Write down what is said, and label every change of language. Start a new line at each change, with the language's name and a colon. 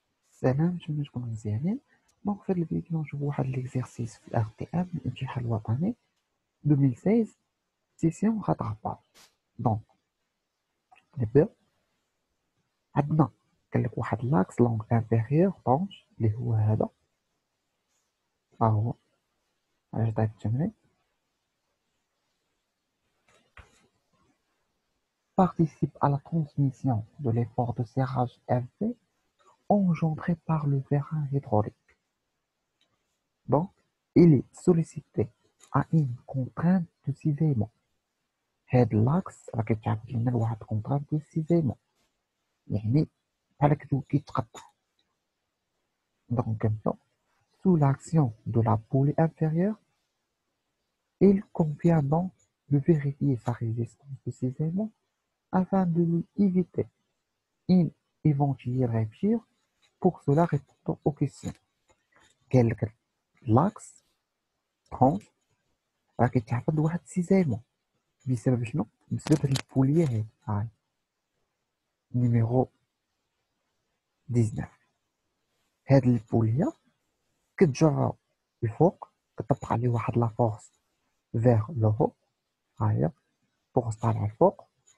Arabic: سلام، نتمنى تكونوا مزيانين. دونك في هذا الفيديو نشوفوا واحد ليكزيرسيس في الار تي ام من الامتحان الوطني 2016 سيسيون خط 4. دونك نبداو. عندنا قال لك واحد لاكس لونغ انفيريور طونج اللي هو هذا، ها هو علاش طيب التمرين.
French: Participe à la transmission de l'effort de serrage Fv engendré par le vérin hydraulique. Donc, il est sollicité à une contrainte de cisaillement.
Arabic: هاد لاكس راه كيتعرف لنا لواحد كونطرات ديال السيزيمون، يعني بحال هكا كيتقطع. دونك كنبداو
French: sous l'action de la poulie inférieure. Il convient donc de vérifier sa résistance de cisaillement afin de lui éviter une éventuelle rupture. Pour cela, répondons aux questions.
Arabic: قال لك لاكس طونج راه كيتعرض لواحد السيزيمون بسبب شنو؟ بسبب هاد البوليه هادي، هاي نيميرو 19. هاد البوليه كتجرى الفوق، كطبق عليه واحد لا فورس فيغ لو هو، ها هي فورس طالعه الفوق.